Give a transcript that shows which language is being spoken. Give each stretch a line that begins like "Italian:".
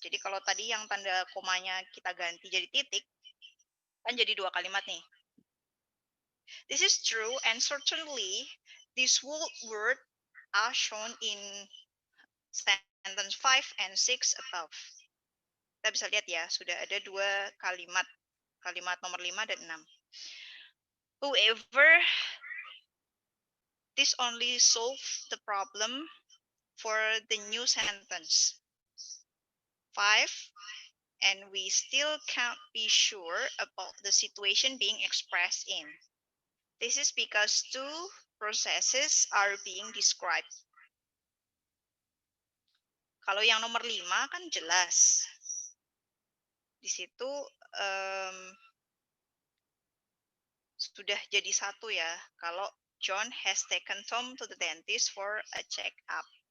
Indonesian: Jadi kalau tadi yang tanda komanya kita ganti jadi titik, kan jadi dua kalimat nih.
English: This is true and certainly these word are shown in sentence 5 and 6 above.
Indonesian: Kita bisa lihat ya, sudah ada dua kalimat. Kalimat nomor 5 dan 6.
English: However, this only solve the problem for the new sentence 5, and we still can't be sure about the situation being expressed in. This is because two processes are being described.
Indonesian: Kalau yang nomor 5 kan jelas. Di situ sudah jadi satu ya.
English: Kalau John has taken Tom to the dentist for a check-up.